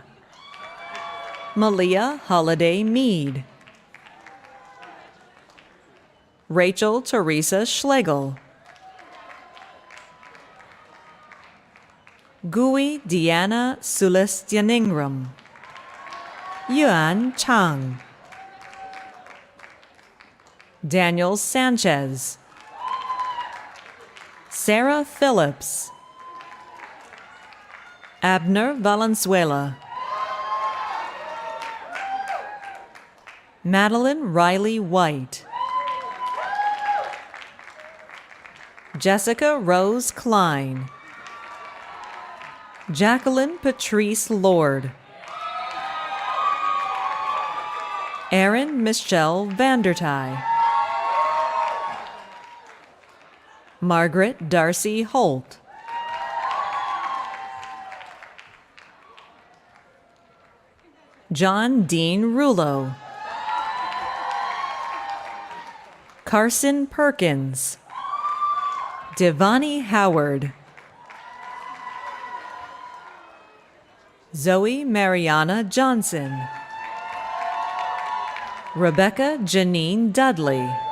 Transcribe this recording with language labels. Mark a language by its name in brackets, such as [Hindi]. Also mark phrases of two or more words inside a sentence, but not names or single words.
[English] Malia Holiday Mead. Rachel Teresa Schlegel. Gui Deanna Sulestianingram. Yuan Chang. Daniel Sanchez. Sarah Phillips. Abner Valenzuela. Madeline Riley White. Jessica Rose Klein. Jacqueline Patrice Lord. Erin Michelle Vandertye. Margaret Darcy Holt. John Dean Rulo. Carson Perkins. Devani Howard. Zoe Mariana Johnson. Rebecca Janine Dudley.